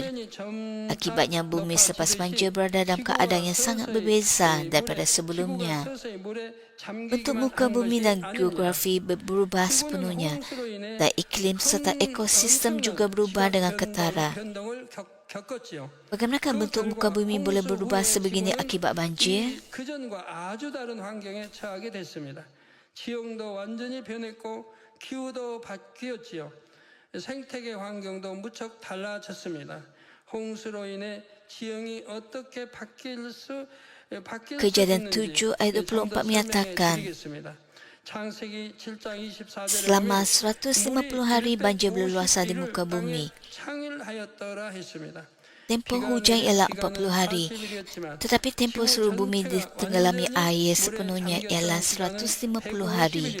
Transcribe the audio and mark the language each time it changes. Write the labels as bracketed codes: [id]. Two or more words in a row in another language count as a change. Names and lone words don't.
[ms] Akibatnya bumi selepas banjir berada dalam keadaan yang sangat berbeza daripada sebelumnya. Bentuk muka bumi dan geografi berubah sepenuhnya, dan iklim serta ekosistem juga berubah dengan ketara. Bagaimana bentuk muka bumi boleh berubah sebegini akibat banjir? [ko] 기후도 바뀌었지요. 생태계 환경도 무척 달라졌습니다. 홍수로 인해 지형이 어떻게 바뀔 [ms] Kejadian 7 ayat 24 menyatakan, selama 150 hari banjir berluasan di muka bumi. Tempoh hujan ialah 40 hari, tetapi tempoh seluruh bumi ditenggelami air sepenuhnya ialah 150 hari.